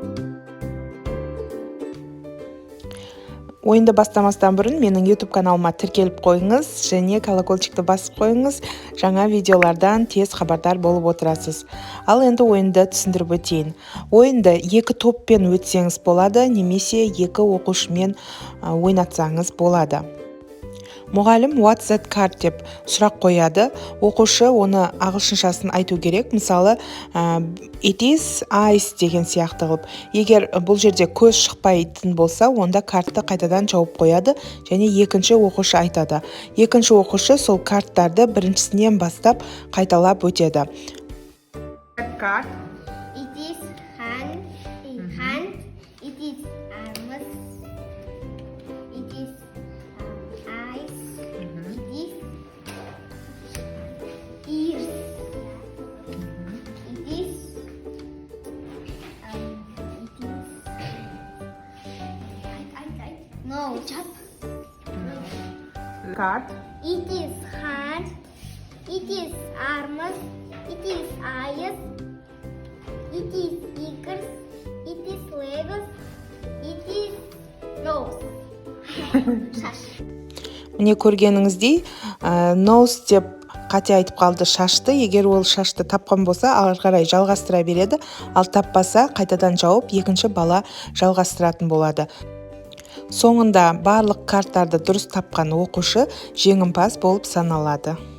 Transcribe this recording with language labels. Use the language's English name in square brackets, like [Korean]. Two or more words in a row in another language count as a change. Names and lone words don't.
[Kazakh] Ойынды бастамастан бұрын менің YouTube каналыма тіркеліп қойыңыз және колокольчикті басып қойыңыз. Жаңа видеолардан тез хабардар болып отырасыз. Ал енді ойынды түсіндіріп өтейін. Ойынды екі топпен өтсеңіз болады, немесе екі оқушымен ойнатсаңыз болады. Мұғалім [English] What's that card [Kazakh] деп сұрақ қояды. Оқушы оны ағылшыншасын айту керек. Мысалы, [English] it is ice [Kazakh] деген сияқты қылып. Егер бұл жерде көз шықпайтын болса, онда картты қайтадан жауып қояды және екінші оқушы айтады. Екінші оқушы сол карттарды біріншісінен бастап қайталап өтеді. [English] Card. It is hand, it is arms, it is eyes, it is ears, it is nose, Card. it is hand, it is arms, it is eyes, it is ears, it is legs, it is nose. [Kazakh] Шаш. Міне көргеніңіздей, nose деп қате айтып қалды шашты. Егер ол шашты тапқан болса, ары қарай жалғастыра береді. Ал таппаса, қайтадан жауып, екінші бала жалғастыратын болады. Соңында барлық карттарды дұрыс тапқан оқушы жеңімпаз болып саналады.